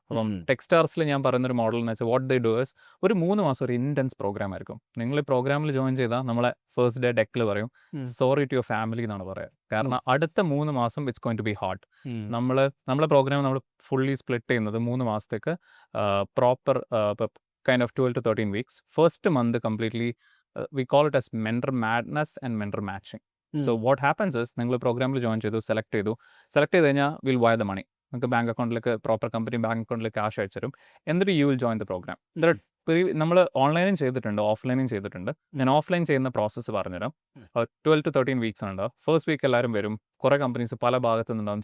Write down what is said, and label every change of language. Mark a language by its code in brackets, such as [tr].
[ml] അപ്പം ടെക്സ്റ്റാർസിൽ ഞാൻ പറയുന്നൊരു മോഡൽ എന്ന് വെച്ചാൽ [en] what they do is [ml] ഒരു 3 മാസം ഒരു ഇൻറ്റൻസ് പ്രോഗ്രാം ആയിരിക്കും. നിങ്ങൾ ഈ പ്രോഗ്രാമിൽ ജോയിൻ ചെയ്താൽ നമ്മളെ ഫസ്റ്റ് ഡേ ഡെക്കിൽ പറയും [en] sorry to your family [ml] എന്നാണ് പറയുക. കാരണം അടുത്ത 3 മാസം [en] It's going to be hard. [ml] നമ്മളെ പ്രോഗ്രാം നമ്മൾ ഫുള്ളി സ്പ്ലിറ്റ് ചെയ്യുന്നത് 3 മാസത്തേക്ക് proper [en] kind of 12 to 13 weeks. First month completely, we call it as mentor madness and mentor matching. So what happens is, [ml] നിങ്ങൾ പ്രോഗ്രാമിൽ ജോയിൻ ചെയ്തു, സെലക്ട് ചെയ്ത് കഴിഞ്ഞാൽ [en] Will wire the money. [ml] നിങ്ങൾക്ക് ബാങ്ക് അക്കൗണ്ടിലേക്ക് പ്രോപ്പർ കമ്പനി ബാങ്ക് അക്കൗണ്ടിലേക്ക് cash അയച്ചു തരും. എന്നിട്ട് [en] You will join the programme. [ml] നമ്മൾ ഓൺലൈനും ചെയ്തിട്ടുണ്ട്, ഓഫ്ലൈനും ചെയ്തിട്ടുണ്ട്. ഞാൻ ഓഫ്ലൈൻ ചെയ്യുന്ന പ്രോസസ്സ് പറഞ്ഞുതരാം. 12 to 13 വീക്സ് ഉണ്ടാവും. ഫസ്റ്റ് വീക്ക് എല്ലാവരും വരും. കുറേ കമ്പനീസ് പല ഭാഗത്തു നിന്നുണ്ടാവും.